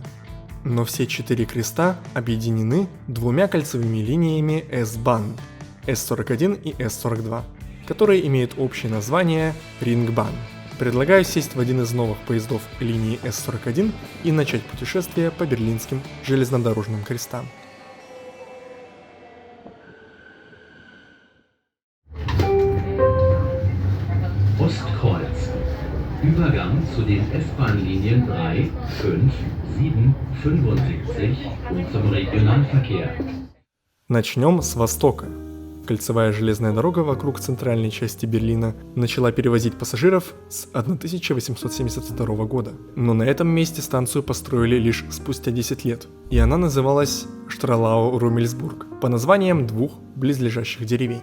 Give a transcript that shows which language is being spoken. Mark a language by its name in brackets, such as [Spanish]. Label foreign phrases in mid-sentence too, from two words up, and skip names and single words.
[Russian] Но все 4 креста объединены двумя кольцевыми линиями S-Bahn – S41 и S42. Которые имеют общее название Ringbahn. Предлагаю сесть в один из новых поездов линии S41 и начать путешествие по берлинским железнодорожным крестам. [German] Ostkreuz. Übergang zu den S-Bahn-Linien 3, 5, 7, 75 und zum Regionalverkehr. [Russian] Начнем с востока. Кольцевая железная дорога вокруг центральной части Берлина начала перевозить пассажиров с 1872 года. Но на этом месте станцию построили лишь спустя 10 лет, и она называлась Штралау-Румельсбург по названиям двух близлежащих деревень.